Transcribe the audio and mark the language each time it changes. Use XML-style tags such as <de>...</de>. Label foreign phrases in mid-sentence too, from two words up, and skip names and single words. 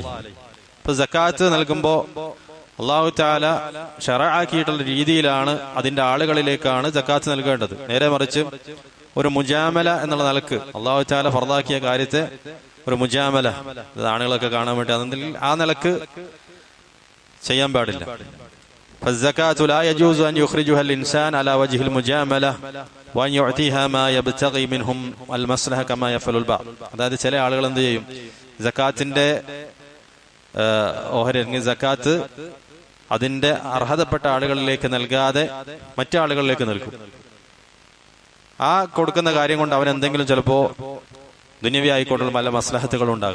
<ml>ഇപ്പൊ സക്കാത്ത് നൽകുമ്പോൾ അല്ലാഹു തആല ശറഅാക്കിയിട്ടുള്ള രീതിയിലാണ് അതിന്റെ ആളുകളിലേക്കാണ് സക്കാത്ത് നൽകേണ്ടത്. നേരെ മറിച്ച് ഒരു മുജാമല എന്നുള്ള നിലക്ക് അല്ലാഹു തആല ഫർദാക്കിയ കാര്യത്തെ ഒരു മുജാമല, ആണുങ്ങളൊക്കെ കാണാൻ വേണ്ടി അതിൽ ആ നിലക്ക് ചെയ്യാൻ പാടില്ല.</ml> <ar>فالزكاة لا يجوز أن يخرجها الإنسان على وجه المجاملة وأن يعطيها ما يبتغي منهم المصلحة كما يفعل البعض.</ar> <ml>അതായത് ചില ആളുകൾ എന്ത് ചെയ്യും, സക്കാത്തിന്റെ ഓഹരി സക്കാത്ത് അതിന്റെ അർഹതപ്പെട്ട ആളുകളിലേക്ക് നൽകാതെ മറ്റാളുകളിലേക്ക് നൽകും. ആ കൊടുക്കുന്ന കാര്യം കൊണ്ട് അവൻ എന്തെങ്കിലും ചിലപ്പോ ദുനിയവി ആയിക്കോട്ടുള്ള പല മസ്ലഹത്തുകൾ ഉണ്ടാകാം.</ml>